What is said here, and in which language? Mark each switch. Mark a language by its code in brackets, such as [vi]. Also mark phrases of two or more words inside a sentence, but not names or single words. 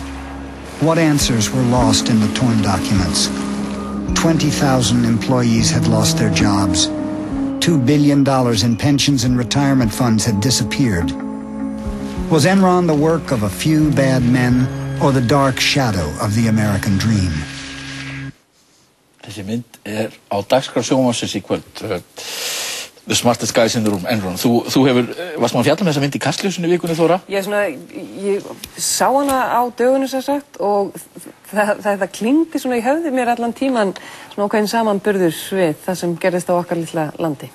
[en] What answers were lost in the torn documents? 20,000 employees had lost their jobs. $2 billion in pensions and retirement funds had disappeared. Was Enron the work of a few bad men or the dark shadow of the American dream? [is] Þessi mynd á dagskrá sjónvarpsins í kvöld. [en] The Smartest Guys in the Room, Enron. [is] Þú varst maður að fjalla með þessa mynd í Kastljósinu í vikunni, Þóra? Ég sá hana á dögunum sem sagt og það klingdi svona í höfði mér allan tíman svona ákveðin samanburður við það sem gerðist á okkar litla landi.